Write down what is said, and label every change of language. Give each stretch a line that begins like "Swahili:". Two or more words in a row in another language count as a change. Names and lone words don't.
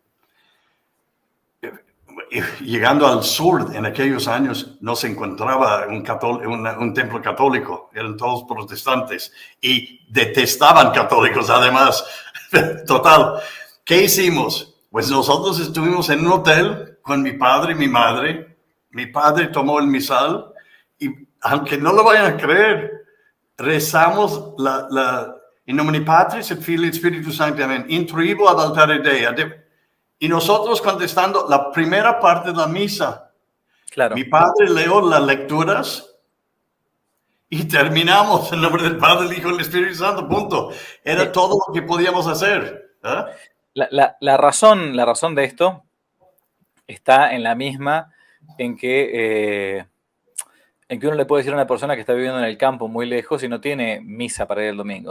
Spanish: Llegando al sur, en aquellos años, no se encontraba un templo católico, eran todos protestantes y detestaban católicos además. Total, ¿qué hicimos? Pues nosotros estuvimos en un hotel con mi padre y mi madre. Mi padre tomó el misal y, aunque no lo vayan a creer, rezamos
Latin: in nomine Patris et Filii et Spiritus Sancti, amén, intruibo ad altare Dei.
Spanish: Y nosotros contestando la primera parte de la misa. Claro. Mi padre leyó las lecturas y terminamos en nombre del Padre, el Hijo y el Espíritu Santo, punto. Era todo lo que podíamos hacer. ¿Eh? La razón de esto está en la misma en que uno le puede decir a una persona que está viviendo en el campo muy lejos y no tiene misa para ir el domingo.